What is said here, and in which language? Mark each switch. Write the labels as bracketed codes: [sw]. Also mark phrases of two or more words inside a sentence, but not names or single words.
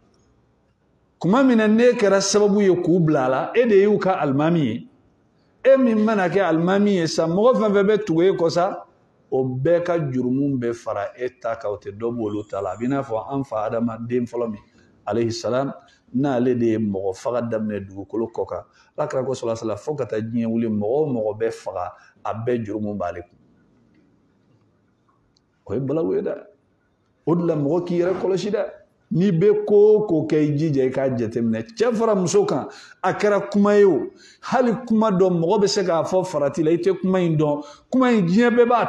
[bm] kuma min na ne kɛra sababu ye k'u bila a la e de y'u ka alimami ye e min mana kɛ alimami ye sa mɔgɔ fɛn fɛn bɛ tugu e kɔ sa o bɛɛ ka jurumu bɛ fara e ta kan o tɛ dɔ bɔ olu ta la a b'i n'a fɔ an fa Adama den fɔlɔ min [ar] عليه السلام [bm] n'ale de ye mɔgɔ faga daminɛ dugukolo kɔ kan alakira ko [ar] صلى الله عليه وسلم [bm] fo ka taa diɲɛ wuli mɔgɔ o mɔgɔ bɛ faga a bɛɛ jurumu b'ale kun o ye balawu ye dɛ o de la mɔgɔ k'i yɛrɛ kɔlɔsi dɛ n'i bɛ ko o ko kɛ i jija i k'a jateminɛ cɛ fara muso kan a kɛra kuma ye o hali kuma dɔ mɔgɔ bɛ se k'a fɔ farati la i tɛ kuma in dɔn kuma in diɲɛ bɛɛ b'a